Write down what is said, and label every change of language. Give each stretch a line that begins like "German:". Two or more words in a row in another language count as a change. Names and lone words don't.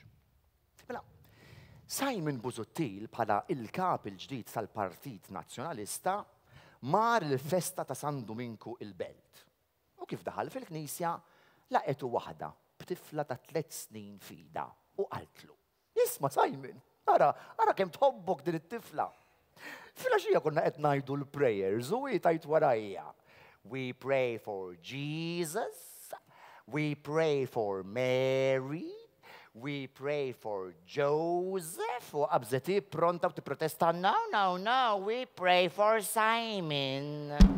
Maltese: Mela, Simon Busuttil bħala il-kap il-ġdid tal-Partit Nazzjonalista mar il-festa ta' San Dominku il-Belt. U kif daħal fil-Knisja laqetu waħda b'tifla ta' 3 snin fida u qaltlu: "Isma' Simon, ara kemm tħobbok din it-tifla." Fil-għaxija konna qed ngħidu l-prayers u tajt warajja.
English: We pray for Jesus, we pray for Mary, we pray for Joseph,
Maltese: u qabżeti pronta u tipprotesta,
English: no, we pray for Simon.